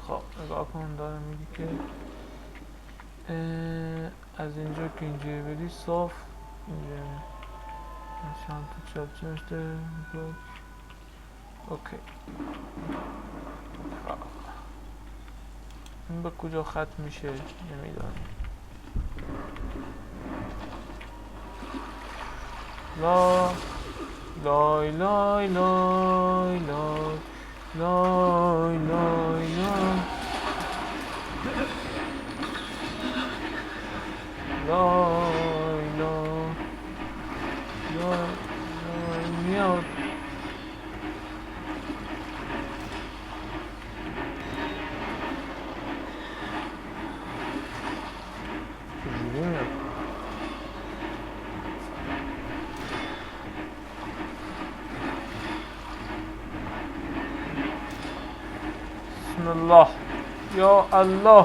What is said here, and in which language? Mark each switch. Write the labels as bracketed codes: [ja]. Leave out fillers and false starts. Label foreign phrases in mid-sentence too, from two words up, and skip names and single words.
[fa] خب نگاه کن داره میگه که از اینجا که اینجا بری صاف. اینجا چند تا چپ چشته بلوک. اوکی. این به کجا ختم میشه نمیدونم. لا لای لای لای لای لای لای لای لای لای میاد. چجوری میاد؟ [ar] بسم الله یا الله.